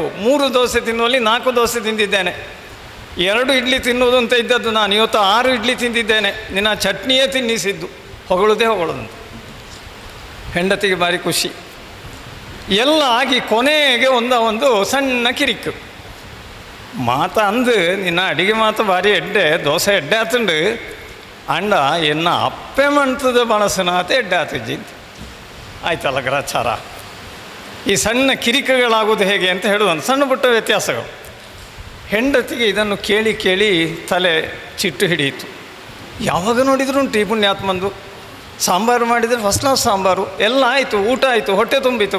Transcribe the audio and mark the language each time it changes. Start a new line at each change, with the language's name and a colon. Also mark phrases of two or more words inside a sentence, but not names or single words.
Kannada: 3 ದೋಸೆ ತಿನ್ನುವಲ್ಲಿ 4 ದೋಸೆ ತಿಂದಿದ್ದೇನೆ, 2 ಇಡ್ಲಿ ತಿನ್ನುವುದು ಅಂತ ಇದ್ದದ್ದು ನಾನು, ಇವತ್ತು 6 ಇಡ್ಲಿ ತಿಂದಿದ್ದೇನೆ, ನಿನ್ನ ಚಟ್ನಿಯೇ ತಿನ್ನಿಸಿದ್ದು. ಹೊಗಳುದೇ ಹೊಗಳೋದಂತ. ಹೆಂಡತಿಗೆ ಭಾರಿ ಖುಷಿ. ಎಲ್ಲ ಆಗಿ ಕೊನೆಗೆ ಒಂದು ಸಣ್ಣ ಕಿರಿಕು ಅಂದು
Tulu: ನಿನ್ನ ಅಡಿಗೆ ಮಾತು ಭಾರಿ ಎಡ್ಡೆ, ದೋಸೆ ಎಡ್ಡೆ ಆತುಂಡು ಅಂಡ ಎನ್ನ ಅಪ್ಪೆ ಮಂತದ ಬಳಸನಾತೆ ಎಡ್ಡೆ ಆತಿಜ್ಜಿ
Kannada: ಆಯ್ತಲ್ಲ ಗ್ರಾಚಾರ. ಈ ಸಣ್ಣ ಕಿರಿಕುಗಳಾಗೋದು ಹೇಗೆ ಅಂತ ಹೇಳೋದು ಸಣ್ಣ ಪುಟ್ಟ ವ್ಯತ್ಯಾಸಗಳು. ಹೆಂಡತಿಗೆ ಇದನ್ನು ಕೇಳಿ ಕೇಳಿ ತಲೆ ಚಿಟ್ಟು ಹಿಡಿಯಿತು. ಯಾವಾಗ ನೋಡಿದ್ರು ಉಂಟು ಈ ಪುಣ್ಯಾತ್ಮಂದು. ಸಾಂಬಾರು ಮಾಡಿದರೆ
English: first class
Kannada: ಸಾಂಬಾರು, ಎಲ್ಲ ಆಯಿತು, ಊಟ ಆಯಿತು, ಹೊಟ್ಟೆ ತುಂಬಿತು.